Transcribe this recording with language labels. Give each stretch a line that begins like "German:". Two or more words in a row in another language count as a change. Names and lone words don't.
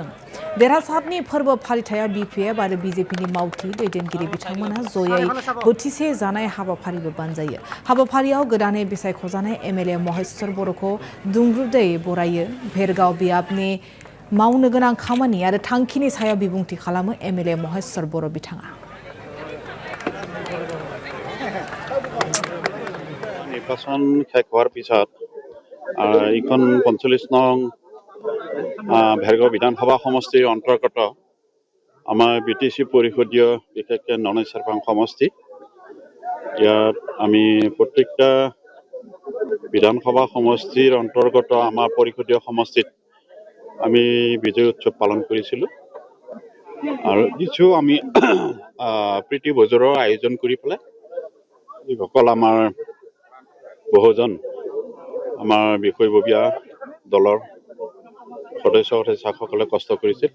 Bodo: देरहासारनि फोरबो फालिथायाव बिपिएफ आरो बिजेपिनि मावथि दैदेनगिरि बिथांमोना जयै बोथिसे जानाय हाबाफारिबो बानजायो। हाबाफारियाव गोदानै बिसायख'जानाय एमएलए महेश्वर बर'खौ दुंब्रुदै बरायो। भेरगाव बियाबनि मावनो गोनां खामानि आरो थांखिनि सायाव बिबुंथि खालामो एमएलए महेश्वर बर' बिथाङा।
Assamese: নিৰ্বাচন শেষ হোৱাৰ পিছত এইখন ৪৫ নং ভেৰগাঁও বিধানসভা সমষ্টিৰ অন্তৰ্গত আমাৰ বিটিচি পৰিষদীয় বিশেষকৈ ননেশ্বৰ সমষ্টি ইয়াত আমি প্ৰত্যেকটা বিধানসভা সমষ্টিৰ অন্তৰ্গত আমাৰ পৰিষদীয় সমষ্টিত আমি বিজয় উৎসৱ পালন কৰিছিলোঁ আৰু কিছু আমি প্ৰীতি ভোজৰ আয়োজন কৰি পেলাই যিসকল আমাৰ বহুজন আমাৰ বিষয়ববীয়া দলৰ সদস্যসকলে কষ্ট কৰিছিল।